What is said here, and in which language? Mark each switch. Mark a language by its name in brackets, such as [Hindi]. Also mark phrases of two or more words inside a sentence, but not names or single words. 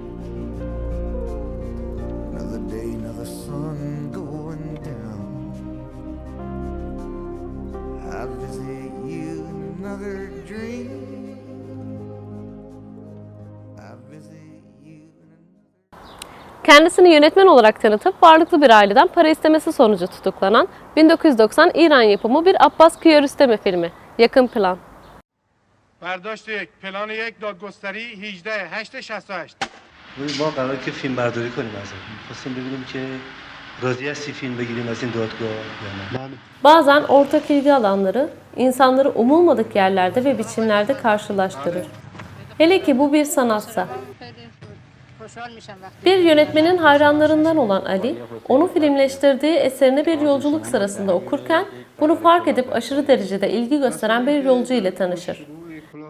[English] Another day, another sun going down. I visit you in another dream. I visit you in another... [Turkish] Kendisini yönetmen olarak tanıtıp varlıklı bir aileden para istemesi sonucu tutuklanan 1990 İran yapımı bir Abbas Kiarostami filmi, Yakın Plan. [Persian] برداشت یک پلان یک دادگستری 18/8/68 ما قراره که فیلم برداری کنیم از این. خواستیم ببینیم که راضی هستی فیلم بگیریم از این دادگاه یا نه. [Turkish] Bazen ortak ilgi alanları insanları umulmadık yerlerde ve biçimlerde karşılaştırır. Hele ki bu bir sanatsa. Bir yönetmenin hayranlarından olan Ali, onu filmleştirdiği eserini bir yolculuk sırasında okurken bunu fark edip aşırı derecede ilgi gösteren bir yolcu ile tanışır.